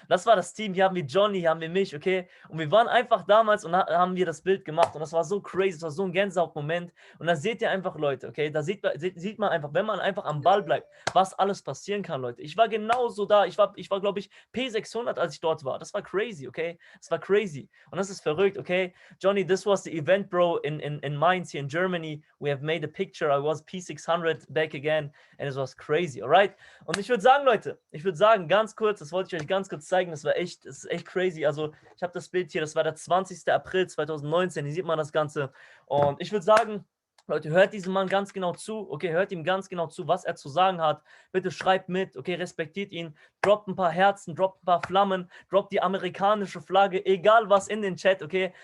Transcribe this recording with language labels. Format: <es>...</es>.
<de>Das war das Team. Hier haben wir Johnny, hier haben wir mich, okay? Und wir waren einfach damals und haben wir das Bild gemacht. Und das war so crazy, das war so ein Gänsehautmoment. Und da seht ihr einfach, Leute, okay? Da sieht man einfach, wenn man einfach am Ball bleibt, was alles passieren kann, Leute. Ich war genauso da. Ich war glaube ich, P600, als ich dort war. Das war crazy, okay? Das war crazy. Und das ist verrückt, okay?</de> <en>Johnny, this was the event, bro, in Mainz here in Germany. We have made a picture. I was P600 back again and it was crazy, alright?</en> <de>Und ich würde sagen, Leute, ganz kurz, das wollte ich euch ganz kurz zeigen, das ist echt crazy. Also, ich habe das Bild hier, das war der 20. April 2019, hier sieht man das Ganze. Und ich würde sagen, Leute, hört diesem Mann ganz genau zu, okay, hört ihm ganz genau zu, was er zu sagen hat. Bitte schreibt mit, okay, respektiert ihn, droppt ein paar Herzen, droppt ein paar Flammen, droppt die amerikanische Flagge, egal was in den Chat, okay?</de>